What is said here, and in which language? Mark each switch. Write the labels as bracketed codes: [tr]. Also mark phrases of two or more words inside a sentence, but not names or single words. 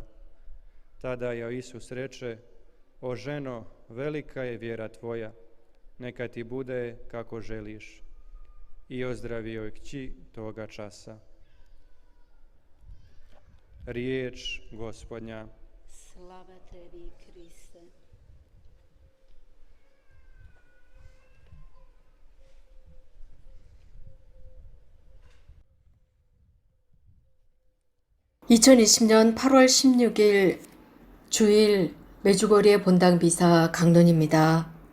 [hr] Tada joj Isus reče: o ženo, velika je vjera tvoja, neka ti bude kako želiš. I ozdravio je kći toga časa. Riječ Gospodnja. Slava tebi, Kriste. [ko] (2020년 8월 16일) 주일 메주거리의 본당 비사 강론입니다.